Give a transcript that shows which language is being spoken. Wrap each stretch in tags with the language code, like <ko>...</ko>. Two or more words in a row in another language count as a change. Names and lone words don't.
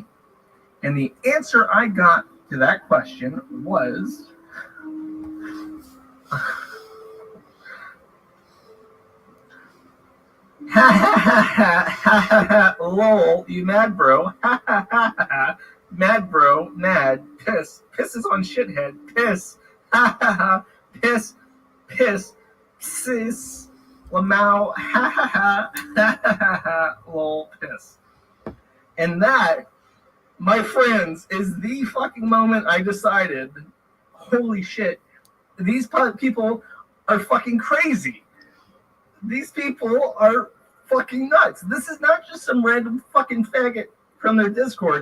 <en>And the answer I got to that question was... Ha ha ha ha ha ha, lol, you mad bro, ha ha ha ha, mad bro, mad, piss, pisses on shithead, piss, ha ha ha, piss, piss, sis, lamau, ha ha ha, ha ha ha, lol, piss. And that, my friends, is the fucking moment I decided, holy shit, these people are fucking crazy. These people are fucking nuts. This is not just some random fucking faggot from their Discord.</en>